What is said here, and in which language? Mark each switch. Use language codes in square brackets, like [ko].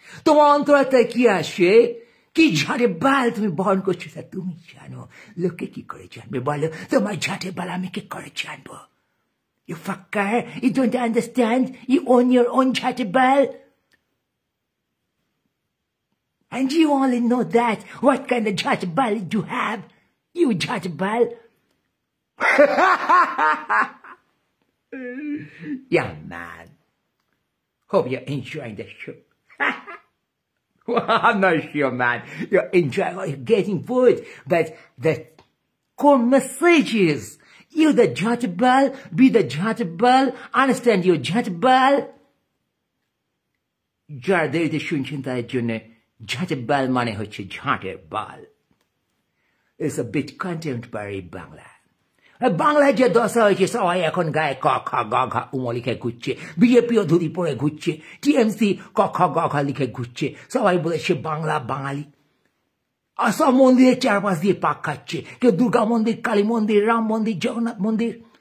[bn] তোমার অন্তরাত্মায় কি আসে, কি ঝাঁটে বাল তুমি বহন করছো তা তুমি জানো। লোকে কি করে জানবে বলো? তোমার ঝাঁটে বাল আমি কি করে জানবো? [en] You fucker, you don't understand? You own your own ঝাঁটে বাল? And you only know that. What kind of ঝাঁটে বাল you have? You ঝাঁটে বাল. Yeah, man. Hope you're enjoying the show. Well, I'm not sure, man. You're enjoying or you're getting bored. But the core message is, you the jhatbal, be the jhatbal, understand your jhatbal. [bn] যারা দেরিতে শুনছেন তাদের জন্য ঝাঁটের বাল মানে হচ্ছে ঝাঁটের বাল। [en] is a bit contemporary Bangla. [bn] বাংলায় যে দশা হয়েছে সবাই এখন গায়ে ক খ গ ঘ উম লিখে ঘুরছে, বিজেপিও ধুতি পরে ঘুরছে, টিএমসি ক খ গ ঘ লিখে ঘুরছে, সবাই বলে সে বাংলা বাঙালি। আর সব মন্দিরের চারপাশ দিয়ে পাক খাচ্ছে, কেউ দুর্গা মন্দির, কালী মন্দির, রাম মন্দির, জগন্নাথ মন্দির।